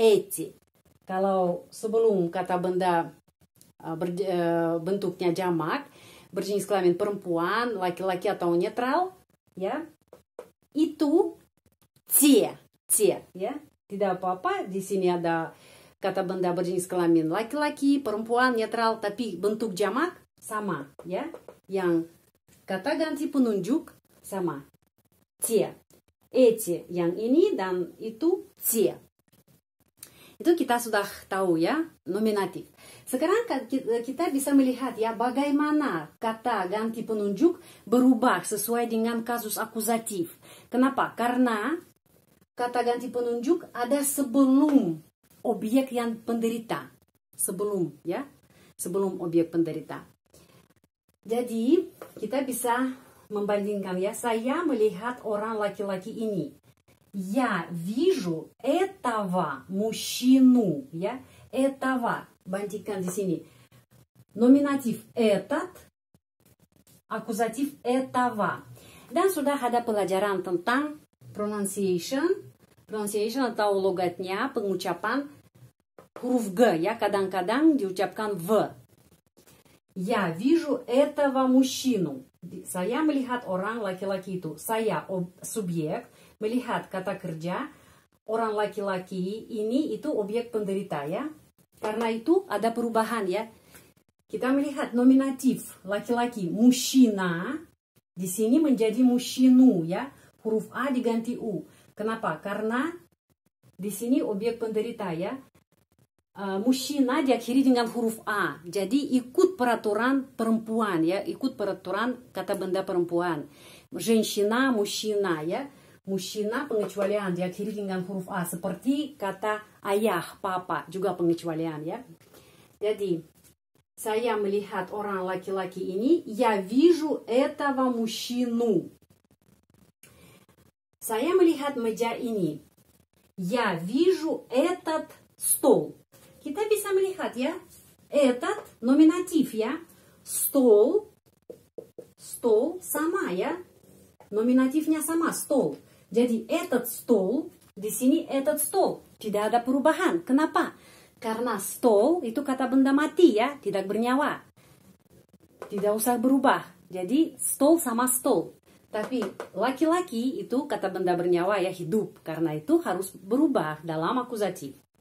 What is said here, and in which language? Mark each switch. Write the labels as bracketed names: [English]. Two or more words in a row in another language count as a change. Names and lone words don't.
[Indonesian] Kalau sebelum kata benda bentuknya jamak, berjenis kelamin perempuan, laki-laki atau netral, ya, itu те, ya. Tidak apa-apa, di sini ada kata benda berjenis kelamin laki-laki, perempuan, netral, tapi bentuk jamak sama, ya. Yang kata ganti penunjuk sama. [Russian] Те. Эти, [Indonesian] yang ini dan itu те. Itu kita sudah tahu ya, nominatif. Sekarang kita bisa melihat ya bagaimana kata ganti penunjuk berubah sesuai dengan kasus akuzatif. Kenapa? Karena kata ganti penunjuk ada sebelum objek yang penderita. Sebelum objek penderita. Jadi kita bisa membandingkan ya, saya melihat orang laki-laki ini. [Russian] Я вижу этого мужчину, ya, этого, [Indonesian] bandingkan di sini. Nominatif этот, akuzatif этого. Dan sudah ada pelajaran tentang pronunciation atau logatnya, pengucapan huruf G, ya, kadang-kadang diucapkan V. [Russian] Я вижу этого мужчину. [Indonesian] Saya melihat orang laki-laki itu. Saya subjek, melihat kata kerja, orang laki-laki ini itu objek penderita ya. Karena itu ada perubahan ya. Kita melihat nominatif laki-laki mужчина, di sini menjadi мужчину ya. Huruf A diganti U. Kenapa? Karena di sini objek penderita ya. Мужчина diakhiri dengan huruf A. Jadi ikut peraturan perempuan ya, ikut peraturan kata benda perempuan. [Russian] Женщина, мужчина ya. [Indonesian] Mужчина pengecualian diakhiri dengan huruf A, seperti kata ayah, papa juga pengecualian ya. Jadi saya melihat orang laki-laki ini, [Russian] я вижу этого мужчину. [Indonesian] Saya melihat meja ini, [Russian] я вижу этот стол. [Indonesian] Kita bisa melihat ya, этот nominatif ya, стол sama ya, nominatifnya sama, стол. [Russian] Jadi этот стол, [Indonesian] di sini [Russian] этот стол, [Indonesian] tidak ada perubahan. Kenapa? Karena стол itu kata benda mati ya, tidak bernyawa. Tidak usah berubah. Jadi стол sama стол. Tapi laki-laki itu kata benda bernyawa ya, hidup. Karena itu harus berubah dalam akuzatif.